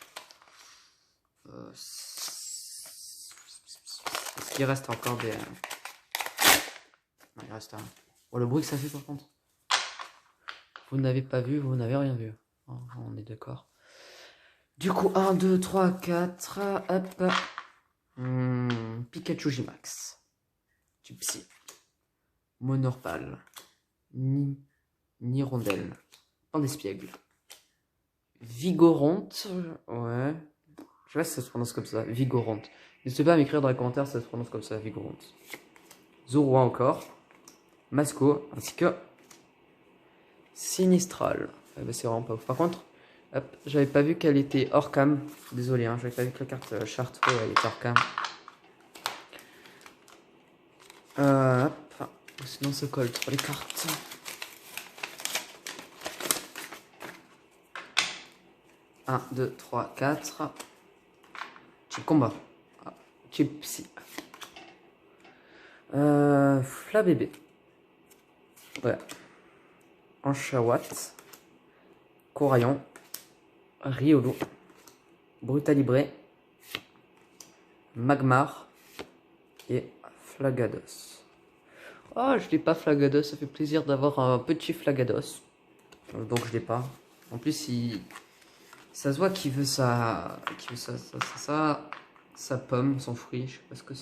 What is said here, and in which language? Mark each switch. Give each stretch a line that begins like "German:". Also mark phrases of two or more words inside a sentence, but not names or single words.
French: Est-ce qu'il reste encore des. Non, il reste un. Oh, le bruit que ça fait par contre. Vous n'avez pas vu, vous n'avez rien vu. Oh, on est d'accord. Du coup, 1, 2, 3, 4. Hop. Pikachu Gimax. Psy. Monorpal. Nirondelle. Pandespiègle. Vigoronte. Ouais. Je sais pas si ça se prononce comme ça. Vigoronte. N'hésitez pas à m'écrire dans les commentaires si ça se prononce comme ça. Vigoronte. Zorua encore. Masco. Ainsi que Sinistral. Ah bah c'est vraiment pas ouf. Par contre, hop, j'avais pas vu qu'elle était hors cam. Désolé, hein, j'avais pas vu que la carte Chartreux elle était hors cam. Hop. Sinon ça colle trop les cartes. Un, 2, 3, 4. Chip combat. Chip psy. Flabébé. Ouais. Anchawat. Corayon. Riolo. Brutalibré. Magmar. Et Flagados. Oh, je l'ai pas Flagados. Ça fait plaisir d'avoir un petit Flagados. Donc je l'ai pas. En plus, ça se voit qu'il veut sa. Sa pomme, son fruit. Je sais pas ce que c'est.